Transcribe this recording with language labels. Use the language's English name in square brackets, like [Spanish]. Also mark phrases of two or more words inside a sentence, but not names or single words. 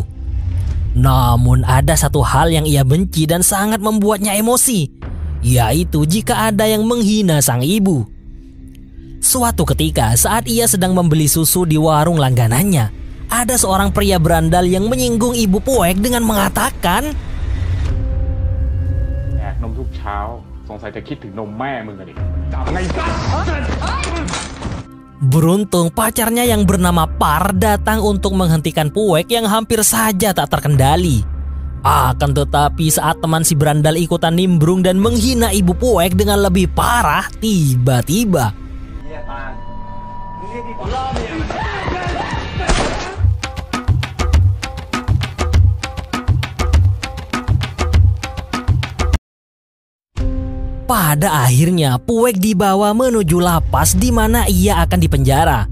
[Indonesian] Namun ada satu hal yang ia benci dan sangat membuatnya emosi, yaitu jika ada yang menghina sang ibu. Suatu ketika saat ia sedang membeli susu di warung langganannya, ada seorang pria berandal yang menyinggung ibu Poek dengan mengatakan, [Thai] nongทุกเช้าสงสัยจะคิดถึงนมแม่มึงอะดิจับไงซะ [Indonesian] Beruntung pacarnya yang bernama Par datang untuk menghentikan Poek yang hampir saja tak terkendali. Akan tetapi saat teman si berandal ikutan nimbrung dan menghina ibu Poek dengan lebih parah, tiba-tiba pada akhirnya Poek dibawa menuju lapas di mana ia akan dipenjara.